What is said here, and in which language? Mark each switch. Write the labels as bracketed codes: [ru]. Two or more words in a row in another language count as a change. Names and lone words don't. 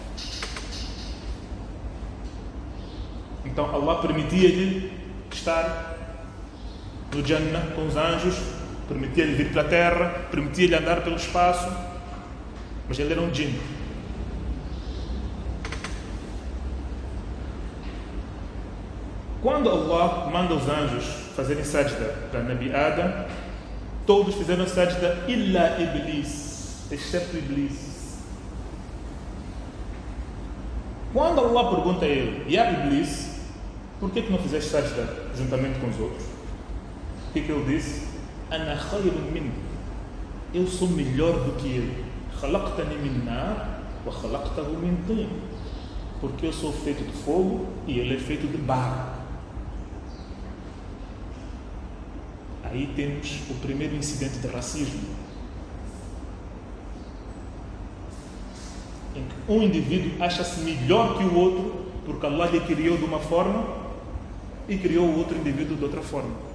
[pt] Então Allah permitia-lhe estar no Jannah com os anjos, permitia-lhe vir para a terra, permitia-lhe andar pelo espaço, mas ele era um jinn. Quando Allah manda os anjos fazerem sajda para Nabi Adam, todos fizeram [ar] سجدة إلا إبليس, [pt] exceto Iblis. Quando Allah pergunta a ele, [ar] يا إبليس, [pt] por que não fizeste sajda juntamente com os outros? O que ele disse? [ar] أنا خير من, [pt] eu sou melhor do que ele. [ar] خلقتني من نار وخلقته من طين, [pt] porque eu sou feito de fogo e ele é feito de barro. Aí temos o primeiro incidente de racismo, em que um indivíduo acha-se melhor que o outro porque Allah lhe criou de uma forma e criou o outro indivíduo de outra forma.